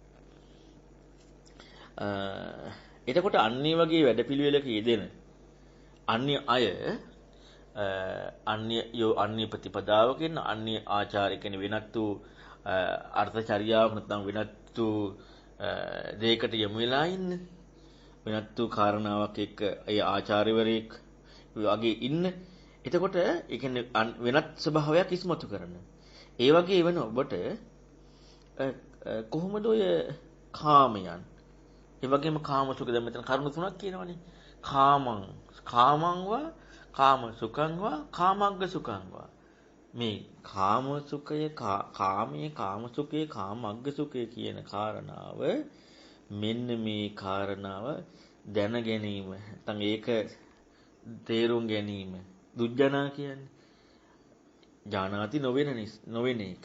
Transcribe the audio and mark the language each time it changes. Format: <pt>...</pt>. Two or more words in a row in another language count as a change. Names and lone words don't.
<si>එතකොට අන්‍ය වගේ වැඩපිළිවෙලක යෙදෙන අන්‍ය අය අන්‍ය ප්‍රතිපදාවකින් අන්‍ය ආචාරිකෙන වෙනත් වූ අර්ථචර්යාවක් නැත්නම් වෙනත් වූ දෙයකට යොමු වෙලා ඉන්න වෙනත් වූ කාරණාවක් එක්ක ඒ ආචාර්යවරයෙක් වගේ ඉන්න. එතකොට ඒ කියන්නේ වෙනත් ස්වභාවයක් ඉස්මතු කරන. ඒ වගේ වෙන ඔබට කොහොමද ඔය කාමයන් ඒ වගේම කාමසුඛ දැන් මෙතන කරුණු තුනක් කියනවනේ.</si> <pi>කාමං වා කාම සුඛං වා කාමග්ග සුඛං වා.</pi> <si>මේ කාම සුඛය කාමයේ කාම සුඛය කාමග්ග සුඛය කියන කාරණාව මෙන්න මේ කාරණාව දැන ගැනීම නැත්නම් ඒක තේරුම් ගැනීම දුජ්ජනා කියන්නේ ඥානාති නොවෙන එක.</si>